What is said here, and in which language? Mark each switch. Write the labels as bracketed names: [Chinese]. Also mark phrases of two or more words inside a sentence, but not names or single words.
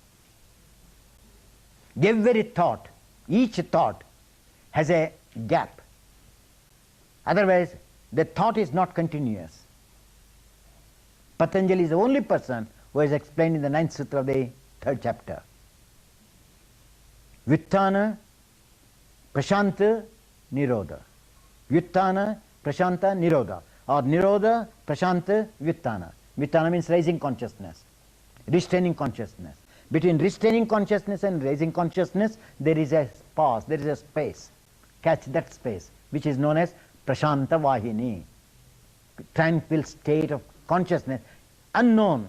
[English] Every thought, each thought has a gap. Otherwise, the thought is not continuous. Patanjali is the only person who has explained in the 9th Sutra of the 3rd chapter. [Sanskrit] Vyuttana, Prashanta, Nirodha. Vyuttana, Prashanta, Nirodha. Or Nirodha, Prashanta, Vyuttana. [English] Vyuttana means raising consciousness, restraining consciousness. Between restraining consciousness and raising consciousness, there is a pause, there is a space. Catch that space, which is known as [Sanskrit] Prashanta Vahini. [English] Tranquil state of consciousness. Unknown.